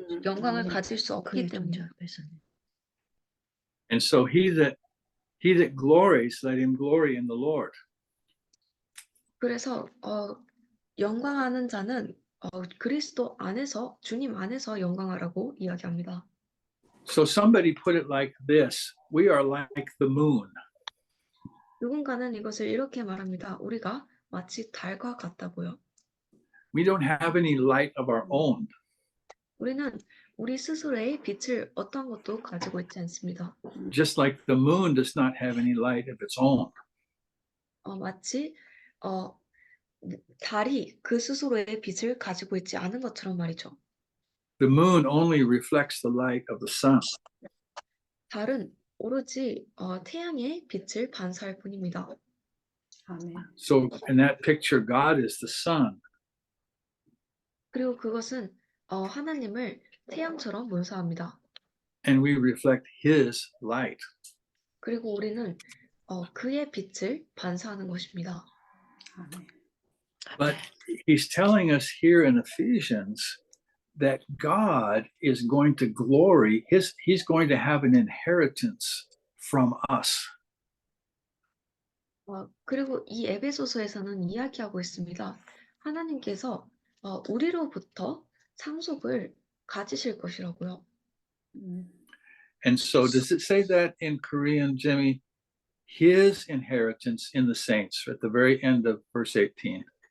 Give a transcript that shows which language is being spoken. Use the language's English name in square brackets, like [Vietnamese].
[Korean] 영광을 가질 수 없기 때문에. [English] And so he that glories, let him glory in the Lord. [Korean] 그래서 영광하는 자는 그리스도 안에서 주님 안에서 영광하라고 이야기합니다. [English] So somebody put it like this: we are like the moon. [Korean] 누군가는 이것을 이렇게 말합니다. 우리가 마치 달과 같다고요. [English] We don't have any light of our own. [Korean] 우리는 우리 스스로의 빛을 어떤 것도 가지고 있지 않습니다. [English] Just like the moon does not have any light of its own. [Korean] 마치 달이 그 스스로의 빛을 가지고 있지 않은 것처럼 말이죠. [English] The moon only reflects the light of the sun. [Korean] 달은 오로지 태양의 빛을 반사할 뿐입니다. [English] So in that picture, God is the sun. [Korean] 그리고 그것은 하나님을 태양처럼 묘사합니다. [English] And we reflect his light. [Korean] 그리고 우리는 그의 빛을 반사하는 것입니다. [English] But he's telling us here in Ephesians that God is going to glory, he's going to have an inheritance from us. [Korean] 그리고 이 에베소서에서는 이야기하고 있습니다. 하나님께서 우리로부터 상속을 가지실 것이라고요. [English] And so does it say that in Korean, Jimmy? His inheritance in the saints at the very end of verse 18.